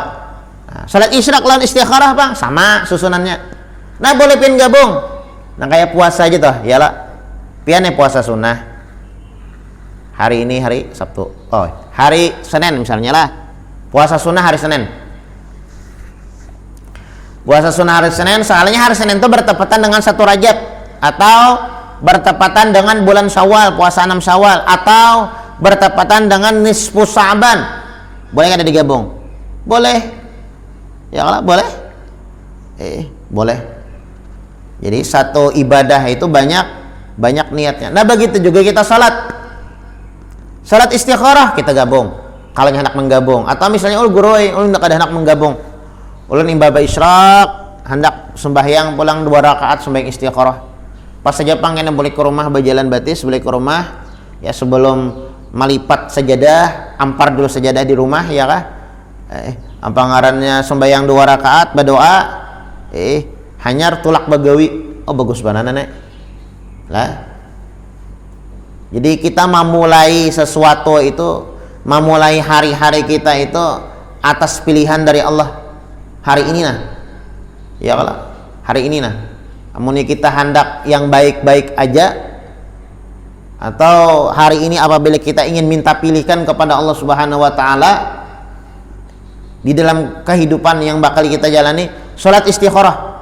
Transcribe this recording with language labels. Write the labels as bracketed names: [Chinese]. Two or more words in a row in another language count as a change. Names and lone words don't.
[Banjar] Nah, salat isyraq lawan istikharah Bang sama susunannya. Nah, boleh pian gabung. [Indonesian] Nah, kayak puasa aja toh, iyalah. Pian puasa sunnah. Hari ini hari Sabtu. Oh, hari Senin misalnya lah. Puasa sunnah hari Senin. Puasa sunnah hari Senin, soalnya hari Senin itu bertepatan dengan 1 Rajab. atau bertepatan dengan bulan Syawal, puasa 6 Syawal, atau bertepatan dengan nisfu Sya'ban, boleh nggak digabung? Boleh. Ya Allah, boleh. Boleh. Jadi satu ibadah itu banyak niatnya. Nah, begitu juga kita salat istikharah kita gabung. Kalau hendak menggabung, atau misalnya guru hendak ada hendak menggabung. [Banjar] Ulun imbaba isyraq hendak sembahyang pulang 2 rakaat sembahyang istikharah. Pas saja pangen boleh ke rumah berjalan batis, boleh ke rumah ya sebelum melipat sajadah, ampar dulu sajadah di rumah ya kah? Apa ngarannya sembahyang 2 rakaat berdoa, hanyar tulak bagawi. Oh bagus banana nek. Lah. [Indonesian] Jadi kita memulai sesuatu itu, memulai hari-hari kita itu atas pilihan dari Allah. Hari ini nah. Ya kalau hari ini nah. Amun kita hendak yang baik-baik aja, atau hari ini apabila kita ingin minta pilihkan kepada Allah [Arabic] Subhanahu wa taala [Indonesian] di dalam kehidupan yang bakal kita jalani, salat istikharah.